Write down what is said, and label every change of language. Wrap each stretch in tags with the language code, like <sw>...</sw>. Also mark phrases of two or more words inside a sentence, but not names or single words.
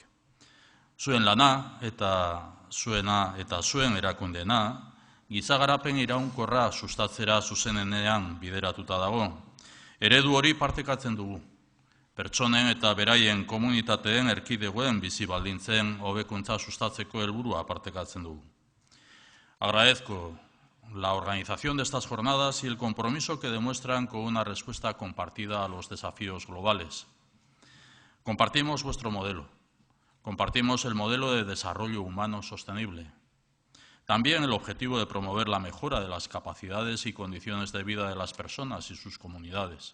<eu>Zuen lana eta zuen erakundeena, giza garapen iraunkorra sustatzera zuzenenean bideratuta dago. Eredu hori partekatzen dugu. Pertsonen eta beraien komunitateen erkidegoen bizi baldintzen hobekuntza sustatzeko helburua partekatzen dugu.</eu> <es>Agradezco la organización de estas jornadas y el compromiso que demuestran con una respuesta compartida a los desafíos globales. Compartimos vuestro modelo. Compartimos el modelo de desarrollo humano sostenible. También el objetivo de promover la mejora de las capacidades y condiciones de vida de las personas y sus comunidades.</es>